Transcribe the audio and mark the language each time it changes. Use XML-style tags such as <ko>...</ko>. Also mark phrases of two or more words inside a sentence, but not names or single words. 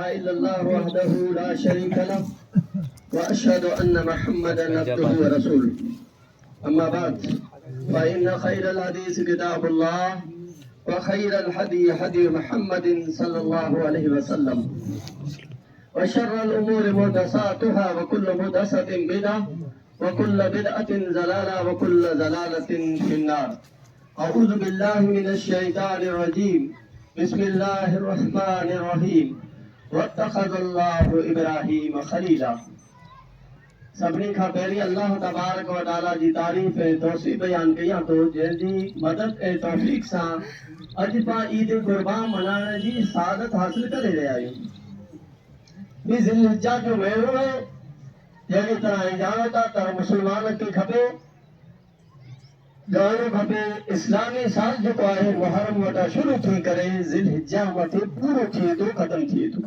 <ar>إلا الله وحده لا شريك له وأشهد أن محمدا عبده ورسوله أما بعد فإن خير الحديث كتاب الله وخير الهدي هدي محمد صلى الله عليه وسلم وشر الأمور محدثاتها وكل محدثة بدعة وكل بدعة ضلالة وكل ضلالة في النار. أعوذ بالله من الشيطان الرجيم. بسم الله الرحمن الرحيم. واتخذ الله إبراهيم خليلا.</ar> <sd>सभिनी खां पहिरीं अल्लाह</sd> <ar>تبارك وتعالى</ar> <sd>जी तारीफ़ ऐं तौसीफ़ बयान कयां थो जंहिंजी मदद ऐं तौफ़ीक़ सां अॼु पाण ईद क़ुर्बान मल्हाइण जी सआदत हासिल करे रहिया आहियूं। ॿी ज़िलहिज्जा जो महीनो आहे। जहिड़ी तरह ॼाणो था त मुस्लमान खे खपे ॼाणणु खपे इस्लामी साल जेको आहे मुहर्रम वटां शुरू थी करे ज़िलहिज्जा मथे पूरो थिए थो ख़तमु थिए थो।</sd>